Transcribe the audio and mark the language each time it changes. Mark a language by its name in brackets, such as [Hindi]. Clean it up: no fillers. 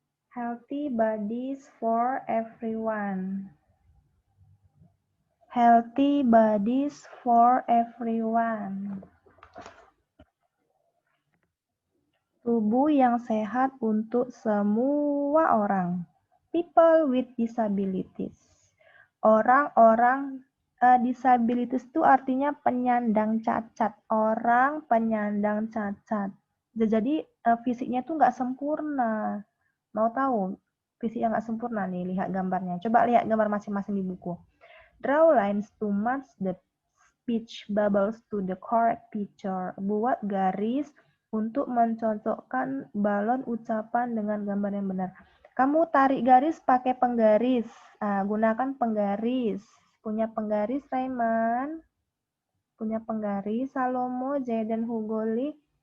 [English] Healthy bodies for everyone. Healthy bodies for everyone. [Indonesian] Tubuh yang sehat untuk semua orang. [English] People with disabilities. [Indonesian] Orang-orang disabilities itu artinya penyandang cacat. Orang penyandang cacat. Jadi fisiknya tuh nggak sempurna. Mau tahu fisik yang nggak sempurna nih? Lihat gambarnya. Coba lihat gambar masing-masing di buku. [English] Draw lines to match the speech bubbles to the correct picture. [Indonesian] Buat garis untuk mencocokkan balon ucapan dengan gambar yang benar. Kamu tarik garis pakai penggaris. Gunakan penggaris. Punya penggaris, Raiman? Punya penggaris, Salomo, Jayden, Hugoli?